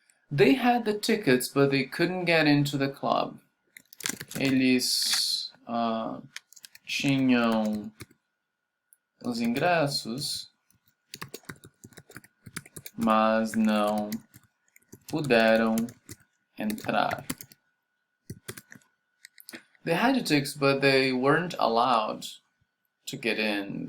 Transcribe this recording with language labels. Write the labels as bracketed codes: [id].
[en] They had the tickets, but they couldn't get into the club. [pt] Eles tinham os ingressos, mas não puderam entrar. [en] They had the tickets, but they weren't allowed to get in.